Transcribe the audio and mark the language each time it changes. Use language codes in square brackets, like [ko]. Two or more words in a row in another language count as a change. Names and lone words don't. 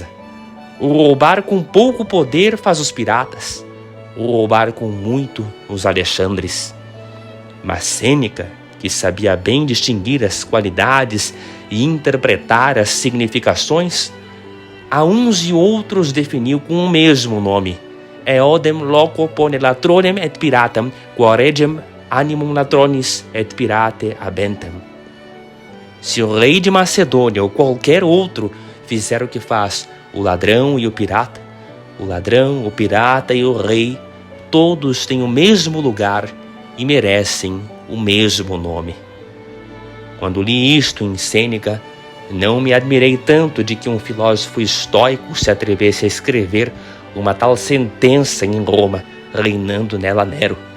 [pt] O roubar com pouco poder faz os piratas, o roubar com muito os Alexandres. Mas Sêneca, que sabia bem distinguir as qualidades e interpretar as significações, a uns e outros definiu com o mesmo nome: [la] eodem loco pone latronem et piratam, quoregem animum latronis et pirate habentem. [pt] Se o rei de Macedônia ou qualquer outro fizer o que faz o ladrão e o pirata, o ladrão, o pirata e o rei, todos têm o mesmo lugar e merecem o mesmo nome. Quando li isto em Sêneca, não me admirei tanto de que um filósofo estoico se atrevesse a escrever uma tal sentença em Roma, reinando nela Nero.